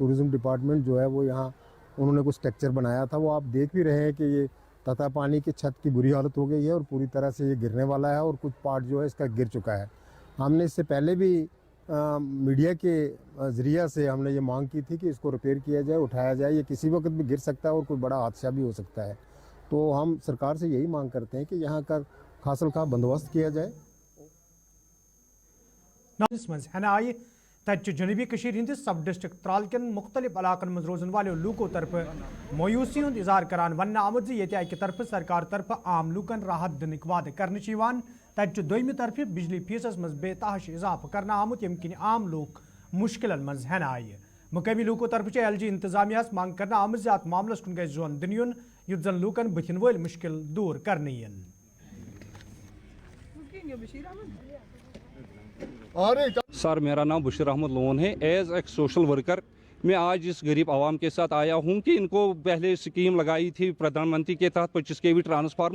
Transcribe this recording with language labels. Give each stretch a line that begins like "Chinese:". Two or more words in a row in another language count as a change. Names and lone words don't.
Hindi: टूरिज़्म डिपार्टमेंट जो है वो यहाँ उन्होंने कुछ स्ट्रक्चर बनाया था, वो आप देख भी रहे हैं कि ये तथा पानी की छत की बुरी हालत हो गई है और पूरी तरह से ये गिरने वाला है और कुछ पार्ट जो है इसका गिर चुका है। हमने इससे पहले भी मीडिया के ज़रिया से हमने ये मांग की थी कि इसको रिपेयर किया जाए, उठाया जाए। ये किसी वक्त भी गिर सकता है और कोई बड़ा हादसा भी हो सकता है। तो हम सरकार से यही मांग करते हैं कि यहाँ का खासल का बंदोबस्त किया जाए।
Kashmiri: आय तच जनूबी हंदिस
English: sub district
Kashmiri: त्राल कन मुख्तलिफ इलाकन मज रोजन वाले लूकों तरफ मायूसी हूं इजहार करान वन आमुत ये अकि तरफ सरकार तरफ आम लूकन राहत दिन वादे कर तच दोम तरफ बिजली फीसस मज बेतहाश इजाफा करना आमुत यम किन आम लूक मुश्किल मज हन आय। मुकामी लूकों तरफ LG इंतजामिया मांग करना आमुत अत मामलस कुन गई जोन दिन युन युत जन लूकन बुथिन वल मुश्किल दूर करने यन।
Hindi: सर, मेरा नाम बशीर अहमद लोन है। एज एक
English: social worker
Hindi: मैं आज इस गरीब आवाम के साथ आया हूं कि इनको पहले स्कीम लगाई थी प्रधानमंत्री के तहत 25 kV ट्रांसफार्मर।